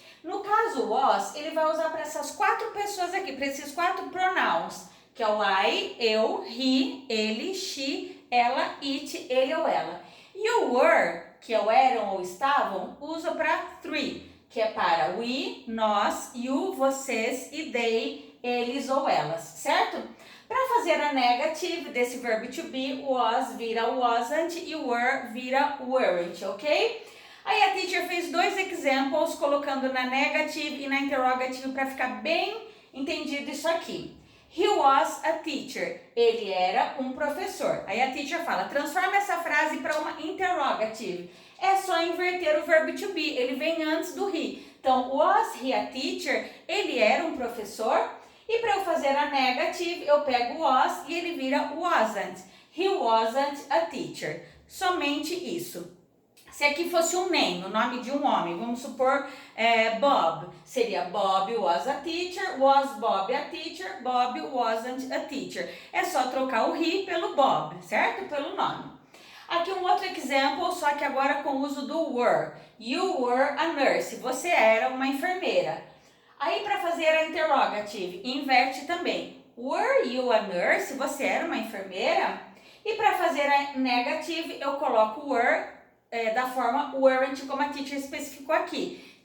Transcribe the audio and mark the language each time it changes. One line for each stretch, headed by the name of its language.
Portuguese: No caso was, ele vai usar para essas quatro pessoas aqui, para esses quatro pronouns, que é o I, eu, he, ele, she, ela, it, ele ou ela. E o were, que é o eram ou estavam, usa para three, que é para we, nós, you, vocês e they, eles ou elas, certo? Para fazer a negative desse verbo to be, was vira wasn't e were vira weren't, ok? Aí a teacher fez dois examples colocando na negative e na interrogative para ficar bem entendido isso aqui. He was a teacher. Ele era um professor. Aí a teacher fala, transforma essa frase para uma interrogative. É só inverter o verbo to be. Ele vem antes do he. Então, was he a teacher? Ele era um professor. E para eu fazer a negative, eu pego was e ele vira wasn't.
English: He wasn't a teacher. Somente isso.
Portuguese: Se aqui fosse um name, o nome de um homem, vamos supor Bob, seria Bob was a teacher, was Bob a teacher, Bob wasn't a teacher. É só trocar o he pelo Bob, certo? Pelo nome. Aqui um outro exemplo, só que agora com o uso do were. You were a nurse, você era uma enfermeira. Aí para fazer a interrogative, inverte também. Were you a nurse? Você era uma enfermeira? E para fazer a negative, eu coloco were da forma weren't, como a teacher especificou aqui.